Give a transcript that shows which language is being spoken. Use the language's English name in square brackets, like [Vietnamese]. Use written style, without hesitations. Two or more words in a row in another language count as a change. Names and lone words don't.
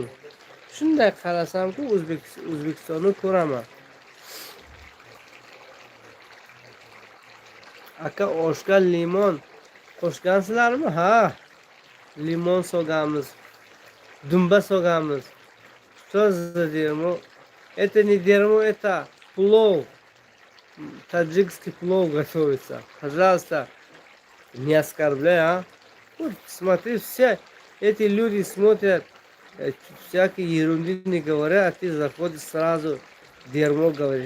[Uzbek] Shunday qarasamki, O'zbekistonni ko'raman. Aka oshga limon qo'shgansizlarmi? Ha. Limon solganmiz. Dumba solganmiz. [Russian] Что за дерьмо? Это не дерьмо, это плов. Таджикский плов готовится. Пожалуйста, не оскорбляй, а? Вот смотри, все эти люди смотрят, всякие ерунды не говорят, а ты заходишь сразу дерьмо говоришь.